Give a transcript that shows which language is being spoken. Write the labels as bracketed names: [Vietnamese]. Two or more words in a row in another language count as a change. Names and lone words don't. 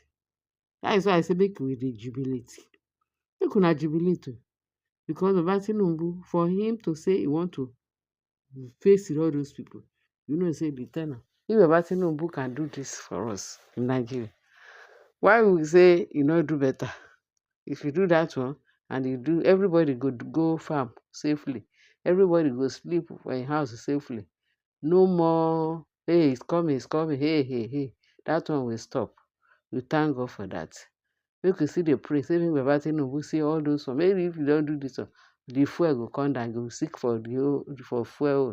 [Nigerian Pidgin] That is why I say make we dey jubilate. Make una jubilate because Baba Tinubu, for him to say he want to face all those people, you know say the tenor. If Baba Tinubu can do this for us in Nigeria, why we say you no do better? If you do that one and you do, everybody go farm safely. Everybody go sleep for a house safely. No more, hey, it's coming, hey. That one will stop. We thank God for that. Make you see the pray, say make Baba Tinubu see all those one. Maybe if you don't do this one, the fuel go come down, go seek for fuel.